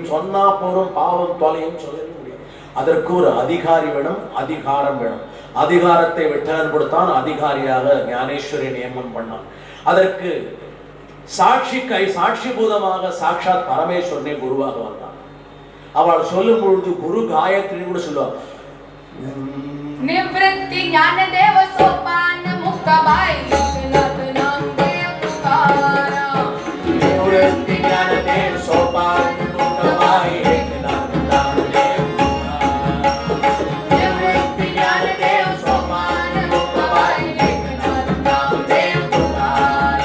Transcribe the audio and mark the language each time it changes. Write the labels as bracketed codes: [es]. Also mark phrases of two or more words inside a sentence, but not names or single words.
[ta] சொன்னா போரும் பாவம் தொலையும் சொல்ல முடியும். அதற்கு ஒரு அதிகாரி வேணும், அதிகாரம் வேணும். அதிகாரத்தை விட்டலன் கொடுத்தான், அதிகாரியாக ஞானேஸ்வரி நியமனம் பண்ணான். அதற்கு சாட்சிபூதமாக சாட்சாத் பரமேஸ்வரனே குருவாக வந்தான். அவள் சொல்லும் பொழுது குரு காயத்ரி கூட சொல்லுவாள். [hi] निवृत्ति ज्ञान देव सोपान मुक्त बाई एकनाथ नाम देव पुकारा. निवृत्ति ज्ञान देव सोपान मुक्त बाई एकनाथ नाम देव पुकारा. निवृत्ति ज्ञान देव सोपान मुक्त बाई एकनाथ नाम देव पुकारा.